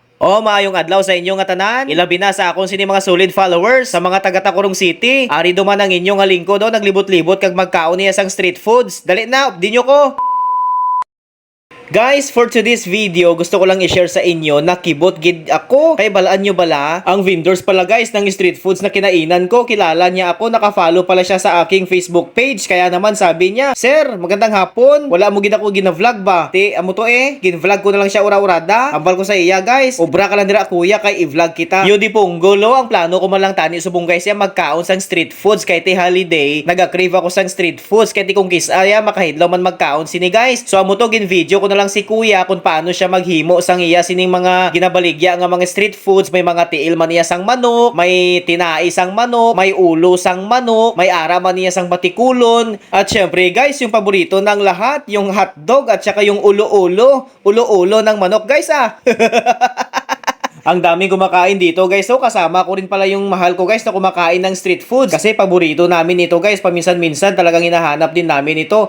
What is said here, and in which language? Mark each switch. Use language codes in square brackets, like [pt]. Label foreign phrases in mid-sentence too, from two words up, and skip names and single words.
[hil] O maayong adlaw sa inyong nga tanan. Ilabi na sa akong sini mga [en] solid followers [hil] sa mga taga Tacorong City. Ari duman ang inyong nga lingkod do naglibot-libot kag magkaon niya sang [en] street foods. [hil] Dali na, updi nyo ko. [en] Guys, for today's video, [hil] gusto ko lang i-share sa inyo na kibot gid ako. [tl] Kay balaan nyo bala, ang vendors pala guys ng [en] street foods [tl] na kinainan ko, kilala niya ako, nakafollow pala siya sa aking Facebook page. Kaya naman sabi niya, Sir, magandang hapon. [hil] Wala mo gid ako gina-vlog ba? Amo to gin-vlog ko na lang siya ura-urada. Ambal ko sa iya guys. Obra ka lang dira kuya kay i-vlog kita. Yo di punggolo, ang plano ko man lang tani subong guys ya magkaon sang [en] street foods [hil] kay ti holiday. Nag-crave ako sang [en] street foods [hil] kay ti kung kisaya makahidlaw man magkaon sini guys. So amo to gin-video ko na lang si kuya kung paano siya maghimo sang iya sining mga ginabaligya nga mga [en] street foods. [hil] May mga tiil man niya sang manok, may tinai sang manok, may ulo sang manok, may ara man niya sang batikulon. [tl] At syempre guys, yung paborito ng lahat, yung hotdog at saka yung ulo-ulo. Ulo-ulo ng manok guys Ang daming kumakain dito guys. So kasama ko rin pala yung mahal ko guys na kumakain ng [en] street foods. [tl] Kasi paborito namin ito guys. Paminsan-minsan talagang hinahanap din namin ito.